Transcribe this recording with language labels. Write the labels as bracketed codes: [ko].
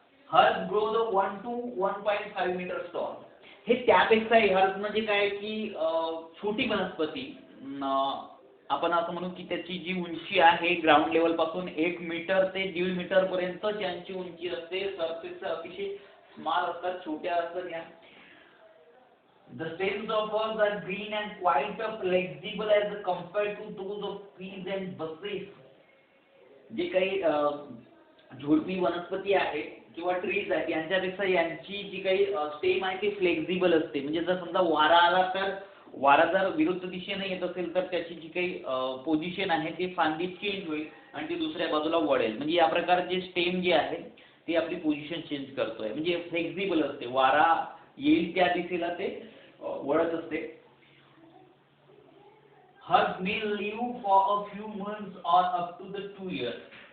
[en] Herbs grows 1 to 1.5 metre tall. [mr] हे त्यापेक्षा हर्ज म्हणजे काय की छोटी वनस्पती, आपण असं म्हणू की त्याची जी उंची आहे ग्राउंड लेवल पासून 1 मीटर ते 1.5 मीटर पर्यंत त्यांची उंची असते. सरफेस अतिशय स्मॉल असतात, छोट्या असतात या. [en] The stems of herbs are green and quite flexible as compared to those of trees and bushes. [mr] जे काही झुडपी वनस्पती आहे किंवा ट्रीज आहेत यांच्यापेक्षा यांची जी काही स्टेम आहे ती फ्लेक्झिबल असते. म्हणजे जर समजा वारा आला तर वारा जर विरुद्ध दिशेने येत असेल तर त्याची जी काही पोझिशन आहे ती फांदी चेंज होईल आणि ती दुसऱ्या बाजूला वळेल. म्हणजे या प्रकारचे स्टेम जे आहे ते आपली पोझिशन चेंज करतोय. म्हणजे फ्लेक्झिबल असते, वारा येईल त्या दिशेला ते वळत असते. [en] Herb may live for a few months or up to the 2 years.